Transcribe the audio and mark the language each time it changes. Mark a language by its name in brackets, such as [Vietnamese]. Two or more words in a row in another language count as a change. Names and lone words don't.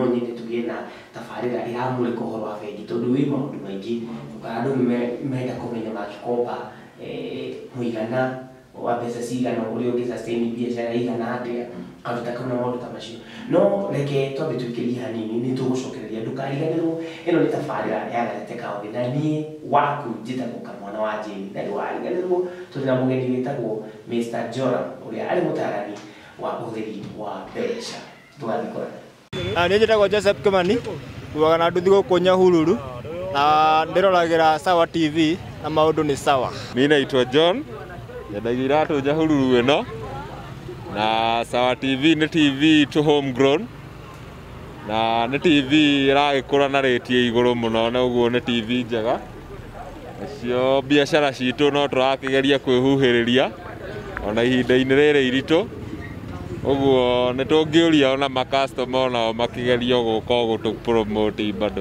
[Kikuyu] nyende tũgĩe na tabarĩra ĩramũrĩka ũhoro wa bengi tondũ wĩ maũndũ maingĩ andũ menda kũmenya makĩkomba mũigana wa mbeca cigana ũrĩa ũngĩ sustain biacara igana atĩa karuta kana maũndũ ta macio no reke twambe tũikĩrie hanini nĩ tũgũcokereria ndũkariganĩrwo ĩno nĩ tabarĩra ya Garete Kaũthĩ na niĩ waku njĩtagwo Kamwana wa Jane na ndũkariganĩrwo tũrĩ na mũgeni wĩtagwo Mr. Joram ũrĩa arĩ mũtaarani wa ũhũthĩri wa mbeca tũgathiĩ kũraya. Niĩ njĩtagwo Joseph Kimani kuuaga na nduthi gũkũ Nyahururu na ndĩroragĩra Sawa TV na maũndũ nĩ sawa. [Swahili] Mimi naitwa [Kikuyu] John nyendagia iratũ Nyahururu ĩno na Sawa TV nĩ TV [English] to homegrown [Kikuyu] na nĩ TV ĩragĩkũra na rate ya igũrũ mũno na ũguo nĩ TV njega nacio biacara citũ no tũrakĩgeria kwĩhuhĩrĩria ona ihinda-inĩ rĩrĩ iritũ ũguo nĩ tũngĩũria ona makastoma onao makĩgeria gũka gũtũ promote bado.